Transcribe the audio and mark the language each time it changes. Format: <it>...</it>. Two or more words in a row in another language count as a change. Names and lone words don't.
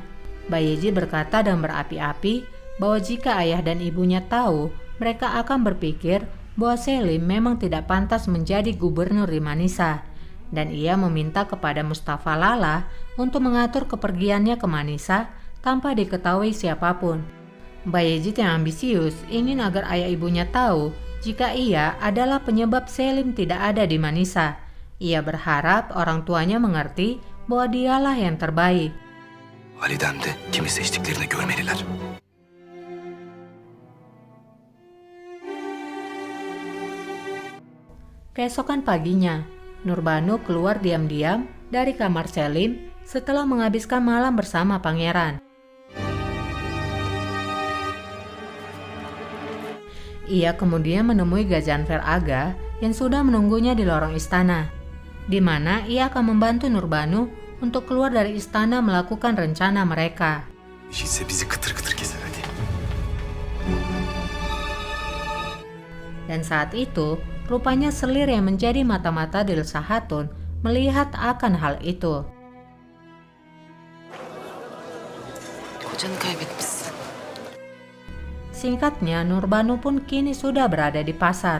<id>Bayezid berkata dan berapi-api bahwa jika ayah dan ibunya tahu, mereka akan berpikir bahwa Selim memang tidak pantas menjadi gubernur di Manisa, dan ia meminta kepada Mustafa Lala untuk mengatur kepergiannya ke Manisa tanpa diketahui siapapun. Bayezid yang ambisius ingin agar ayah ibunya tahu jika ia adalah penyebab Selim tidak ada di Manisa. Ia berharap orang tuanya mengerti bahwa dialah yang terbaik.</id> <tr>Validem de kimi seçtiklerini görmeliler.</tr> <id>Keesokan paginya, Nurbanu keluar diam-diam dari kamar Selim setelah menghabiskan malam bersama pangeran. Ia kemudian menemui Gazanfer Aga yang sudah menunggunya di lorong istana, di mana ia akan membantu Nurbanu untuk keluar dari istana melakukan rencana mereka.</id> <tr>İşitse bizi kıtır kıtır keser hadi.</tr> <id>Dan saat itu, rupanya selir yang menjadi mata-mata Dilsa Hatun melihat akan hal itu.</id> <tr>Kocanı kaybetmişsin.</tr> <id>Singkatnya, Nurbanu pun kini sudah berada di pasar.</id>